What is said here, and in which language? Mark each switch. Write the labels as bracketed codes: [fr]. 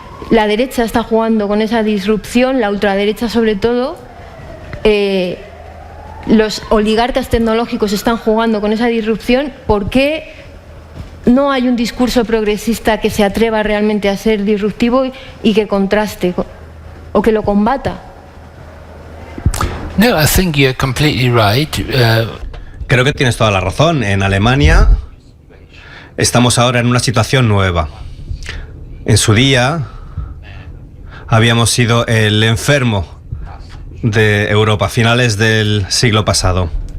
[es] La derecha está jugando con esa disrupción, la ultraderecha sobre todo. Los oligarcas tecnológicos están jugando con esa disrupción. ¿Por qué no hay un discurso progresista que se atreva realmente a ser disruptivo y que contraste o que lo combata? [en] No, I think you're completely right. [es] Creo que tienes toda la razón. En Alemania estamos ahora en una situación nueva. En su día habíamos sido el enfermo de Europa, finales del siglo pasado.